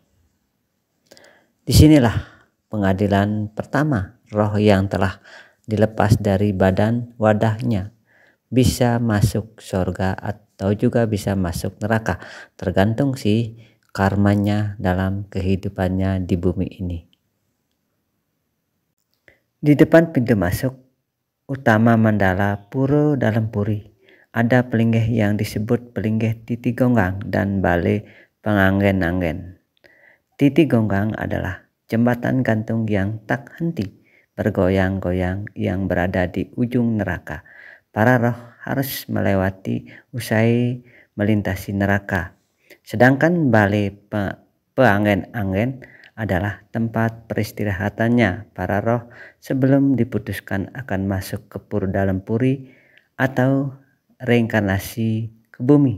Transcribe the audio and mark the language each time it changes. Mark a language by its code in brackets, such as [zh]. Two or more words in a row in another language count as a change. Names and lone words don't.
[id] Disinilah pengadilan pertama roh yang telah dilepas dari badan wadahnya bisa masuk surga atau juga bisa masuk neraka, tergantung sih karmanya dalam kehidupannya di bumi ini. Di depan pintu masuk utama mandala Pura dalam puri ada pelinggih yang disebut pelinggih Titi Gonggang dan Bale Penganggen-anggen. Titi Gonggang adalah jembatan gantung yang tak henti bergoyang-goyang yang berada di ujung neraka. Para roh harus melewati usai melintasi neraka. Sedangkan Bale Peanggen-anggen adalah tempat peristirahatannya para roh sebelum diputuskan akan masuk ke pura dalam puri atau reinkarnasi ke bumi.